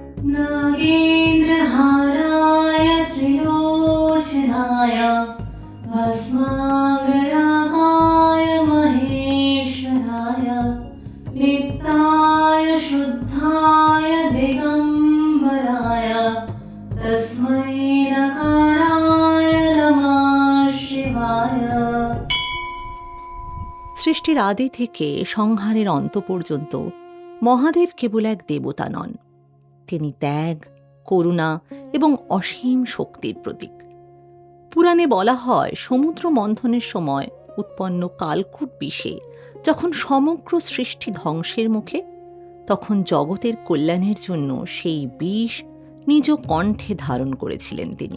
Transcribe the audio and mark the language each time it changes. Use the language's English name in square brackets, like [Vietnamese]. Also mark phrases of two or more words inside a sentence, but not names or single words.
[Sanskrit] नागेन्द्रहाराय त्रिलोचनाय भस्माङ्गरागाय महेश्वराय लिप्ताय शुद्धाय दिगम्बराय तस्मै नकाराय नमः शिवाय। [Bangla] সৃষ্টির আদি থেকে সংহারের অন্ত পর্যন্ত মহাদেব কেবল এক দেবতা নন, তিনি ত্যাগ, করুণা এবং অসীম শক্তির প্রতীক। পুরাণে বলা হয়, সমুদ্র মন্থনের সময় উৎপন্ন কালকূট বিষে যখন সমগ্র সৃষ্টি ধ্বংসের মুখে, তখন জগতের কল্যাণের জন্য সেই বিষ নিজ কণ্ঠে ধারণ করেছিলেন তিনি।